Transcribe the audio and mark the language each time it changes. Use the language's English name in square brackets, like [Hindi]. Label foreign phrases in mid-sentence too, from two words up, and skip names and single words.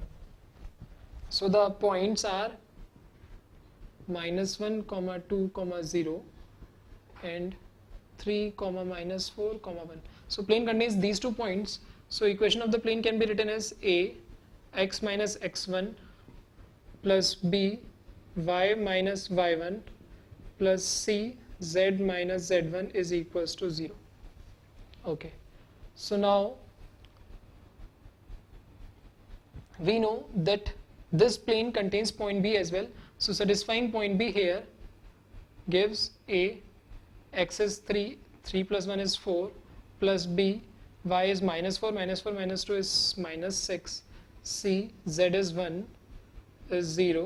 [English] So the points are minus 1 comma 2 comma 0 and 3 comma minus 4 comma 1. So plane contains these 2 points. So equation of the plane can be written as a x minus x1 plus b y minus y1 plus c z minus z1 is equals to 0. Okay, so now we know that this plane contains point B as well. So satisfying point B here gives a x is 3, 3 plus 1 is 4 plus b y is minus 4 minus 4 minus 2 is minus 6, c z is 1 is 0.